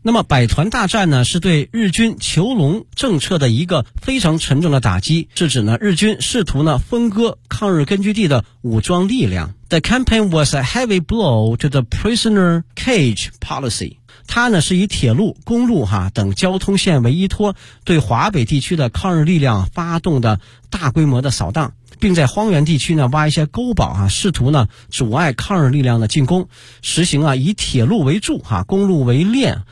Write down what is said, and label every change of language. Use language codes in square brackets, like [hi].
[zh] 那么百团大战呢，是对日军囚笼政策的一个非常沉重的打击，是指呢日军试图呢分割抗日根据地的武装力量。 [en] The campaign was a heavy blow to the prisoner cage policy. [zh] 它呢是以铁路、公路哈等交通线为依托，对华北地区的抗日力量发动的大规模的扫荡。并在荒原地区呢挖一些沟堡啊，试图呢阻碍抗日力量的进攻，实行啊以铁路为柱啊，公路为链。